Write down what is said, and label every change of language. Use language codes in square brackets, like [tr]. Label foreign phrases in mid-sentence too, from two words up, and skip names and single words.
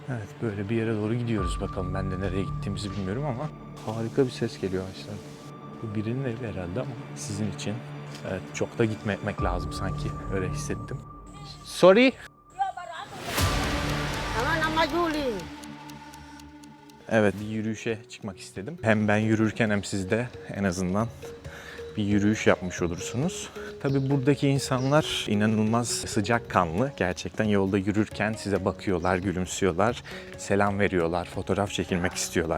[tr] Evet, böyle bir yere doğru gidiyoruz bakalım. Ben de nereye gittiğimizi bilmiyorum ama harika bir ses geliyor ağaçtan. Bu birinin evi herhalde ama sizin için. Evet, çok da gitmek lazım sanki. Öyle hissettim. Sorry. Nama Juli. Evet, bir yürüyüşe çıkmak istedim. Hem ben yürürken hem siz de en azından bir yürüyüş yapmış olursunuz. Tabii buradaki insanlar inanılmaz sıcakkanlı. Gerçekten yolda yürürken size bakıyorlar, gülümsüyorlar, selam veriyorlar, fotoğraf çekilmek istiyorlar.